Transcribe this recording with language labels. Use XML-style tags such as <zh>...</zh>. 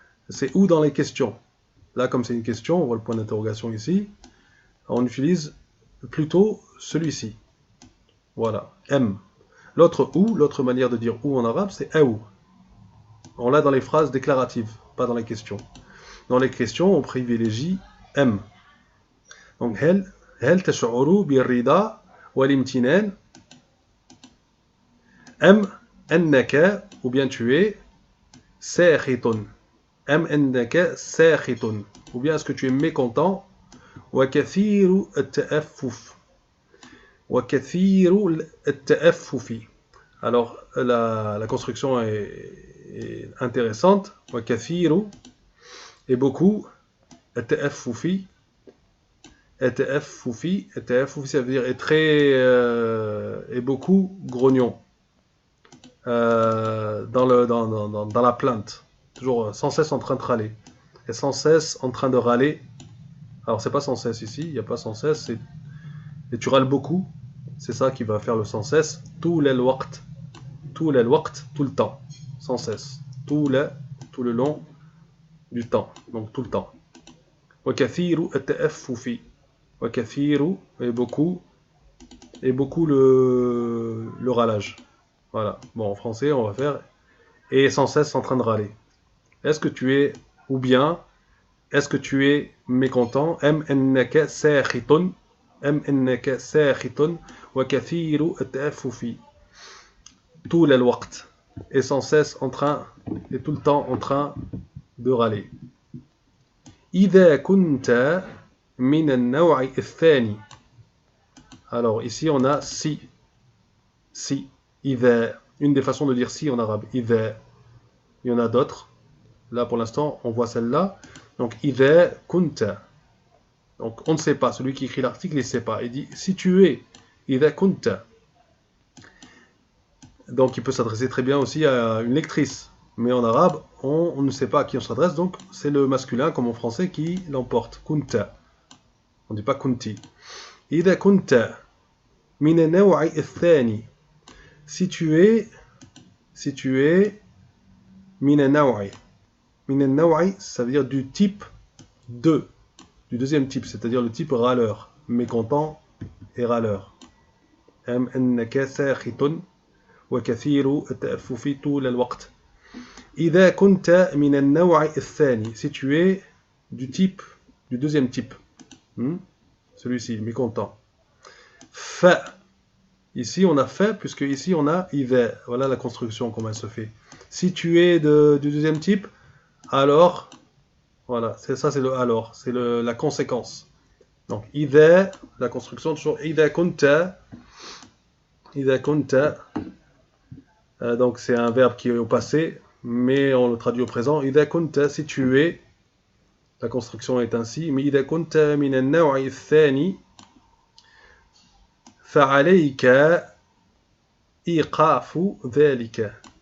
<fr>C'est où dans les questions? Là, comme c'est une question, on voit le point d'interrogation ici, on utilise plutôt celui-ci. Voilà, M. L'autre ou, l'autre manière de dire ou en arabe, c'est aou. On l'a dans les phrases déclaratives, pas dans les questions. Dans les questions, on privilégie M.</fr> <ar>Donc, هل تشعر بالرضا والامتنان أم أنك,</ar> <fr>ou bien tu es</fr> <ar>ساخط أم أنك ساخط,</ar> <fr>ou bien est-ce que tu es mécontent</fr> <ar>وكثير التأفف وكثير التأفف.</ar> <fr>Alors la construction est intéressante. وكثير et beaucoup, التأفف, التأفف ça veut dire est très et beaucoup grognon dans la plainte, toujours sans cesse en train de râler, et sans cesse en train de râler. Alors c'est pas sans cesse ici, il n'y a pas sans cesse, et tu râles beaucoup, c'est ça qui va faire le sans cesse. Tout le waqt, tout le temps, sans cesse, tout le long du temps, donc tout le temps.</fr> <ar>وكثير التأفف, وكثير</ar> <fr>et beaucoup le râlage. Voilà. Bon, en français, on va faire et sans cesse en train de râler. Est-ce que tu es, ou bien, est-ce que tu es mécontent?</fr> <ar>أم أنك ساخط, أم أنك ساخط وكثير التأفف.</ar> <fr>Tout le waqt, et sans cesse en train, et tout le temps en train de râler.</fr> <ar>إذا كنت من النوع الثاني.</ar> <fr>Alors ici on a si. Si. إذا. Une des façons de dire si en arabe. إذا. Il y en a d'autres. Là pour l'instant on voit celle-là.</fr> <ar>Donc إذا كنت.</ar> <fr>Donc on ne sait pas. Celui qui écrit l'article il ne sait pas. Il dit si tu es.</fr> <ar>إذا كنت.</ar> <fr>Donc il peut s'adresser très bien aussi à une lectrice. Mais en arabe, on ne sait pas à qui on s'adresse, donc c'est le masculin, comme en français, qui l'emporte. Kunta. On ne dit pas kunti.</fr> <ar>إذا كنت من النوع الثاني.</ar> <fr>Si tu es</fr> <ar>من النوع. من النوع,</ar> <fr>ça veut dire du type 2, du deuxième type, c'est-à-dire le type râleur, mécontent et râleur.</fr> <ar>أم أنك ساخط وكثير التأفف طول الوقت. إذا كنت من النوع الثاني,</ar> <fr>si tu es du type, du deuxième type, celui-ci, mécontent. Fa, ici on a fait, puisque ici on a إذا, voilà la construction, comment elle se fait. Si tu es du deuxième type, alors, voilà, c'est ça, c'est le alors, c'est la conséquence. Donc إذا, la construction toujours</fr> <ar>إذا كنت,</ar> <fr>donc c'est un verbe qui est au passé, mais on le traduit au présent.</fr> <ar>إذا كنت,</ar> <fr>si tu es, la construction est ainsi.</fr> <ar>Mais إذا كنت من النوع الثاني فعليك إيقاف ذلك.</ar>